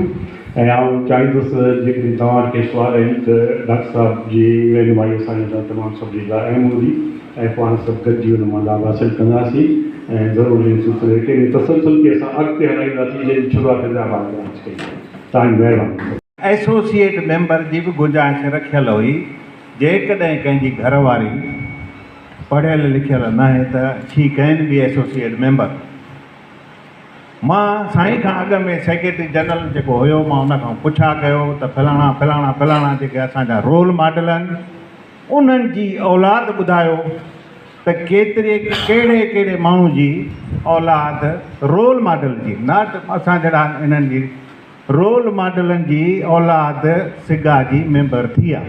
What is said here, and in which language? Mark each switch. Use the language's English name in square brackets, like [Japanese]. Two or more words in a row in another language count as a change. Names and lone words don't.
[Sindhi] ऐं आउं चाहींदुसि जेकॾहिं तव्हांखे सुवाल आहिनि त डॉक्टर साहिब जी रहनुमाई असांजे लाइ तमामु सभिनी लाइ अहम हूंदी ऐं पाण सभु गॾिजी हुन मां लाभ हासिलु कंदासीं ऐं ज़रूरु सिलसिले खे तसलसल खे असां अॻिते हलाईंदासीं जंहिंजी शुरूआति हैदराबाद में कई। तव्हांजी महिरबानी। [English] associate member [Sindhi] जी बि गुंजाइश रखियल हुई, जेकॾहिं कंहिंजी घरवारी पढ़ियल लिखियल न आहे त [English] she can be associate member. [Sindhi] मां साईं खां अॻु में [English] secretary general [Sindhi] जेको हुयो मां उन खां पुछा कयो त फलाणा फलाणा फलाणा जेके असांजा [English] role model [Sindhi] आहिनि उन्हनि जी औलाद ॿुधायो त कहिड़े कहिड़े माण्हू जी औलाद [English] role model [Sindhi] जी, नॉट असां जहिड़ा इन्हनि जी रोल मॉडलनि जी औलाद सिगा जी मेंबर थी आहे।